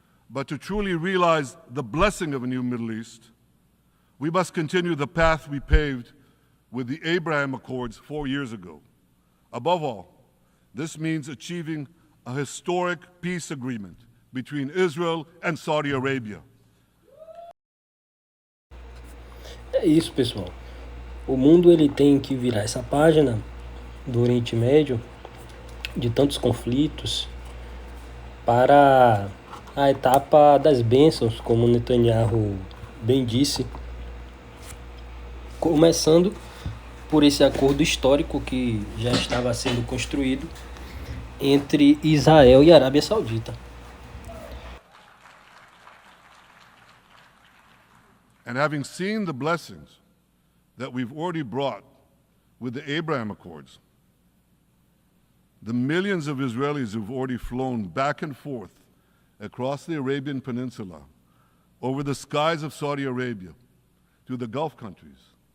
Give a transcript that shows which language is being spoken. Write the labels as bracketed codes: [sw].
[en] But to truly realize the blessing of a new Middle East, we must continue the path we paved with the Abraham Accords 4 years ago. Above all, this means achieving a historic peace agreement between Israel and Saudi Arabia. [pt] É isso, pessoal. O mundo ele tem que virar essa página do Oriente Médio, de tantos conflitos, para a etapa das bênçãos, como Netanyahu bem disse, começando por esse acordo histórico que já estava sendo construído entre Israel e Arábia Saudita. [en] And having seen the blessings that we've already brought with the Abraham Accords, the millions of Israelis who've already flown back and forth across the Arabian Peninsula, over the skies of Saudi Arabia, to the Gulf countries,